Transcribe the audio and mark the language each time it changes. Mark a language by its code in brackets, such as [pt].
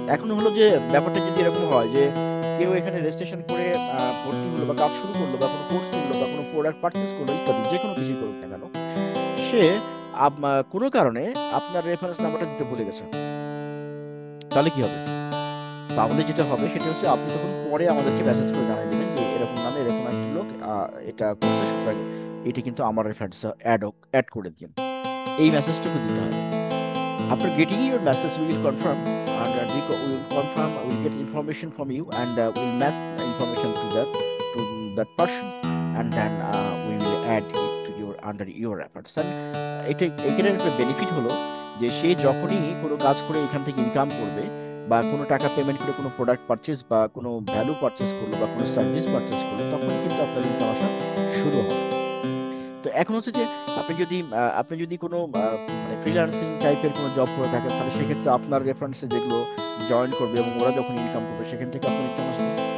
[bn] এখন হলো যে ব্যাপারটা যদি এরকম হয় যে কেউ এখানে রেজিস্ট্রেশন করে ভর্তি হলো বা কাজ শুরু করলো বা কোনো কোর্স করলো বা কোনো প্রোডাক্ট পারচেস করলো ইত্যাদি, যে কোনো কিছু করুক না কেন, সে কোনো কারণে আপনার রেফারেন্স নাম্বারটা দিতে ভুলে গেছে, তাহলে কি হবে? তাহলে যেটা হবে সেটা হচ্ছে আপনি তখন পরে আমাদেরকে মেসেজ করে জানিয়ে দেবেন যে এরকম নামে এরকম একটা লোক এটা করছে, সুতরাং এটা কিন্তু আমার রেফারেন্স অ্যাড করে দিন। এই মেসেজটুকু দিতে হবে। [en] After getting your message, we will confirm, and we will get information from you, and we will match the information to that person, and then we will add it to under your reference. [bn] And এখানে একটা benefit হলো যে সে যখনই কোনো কাজ করে এখান থেকে ইনকাম করবে বা কোনো টাকা পেমেন্ট করে কোনো প্রোডাক্ট পারচেজ বা কোনো ভ্যালু পারচেজ করলো বা কোনো সার্ভিস পারচেজ করলো, তখনই কিন্তু আপনার ইনকাম আসা শুরু হবে। তো এখন হচ্ছে যে আপনি যদি কোনো মানে ফ্রিল্যান্সিং টাইপের কোনো জব করে থাকেন, তাহলে সেক্ষেত্রে আপনার রেফারেন্সে যেগুলো জয়েন করবে এবং ওরা যখন ইনকাম করবে সেখান থেকে আপনার ইনকাম আসবে।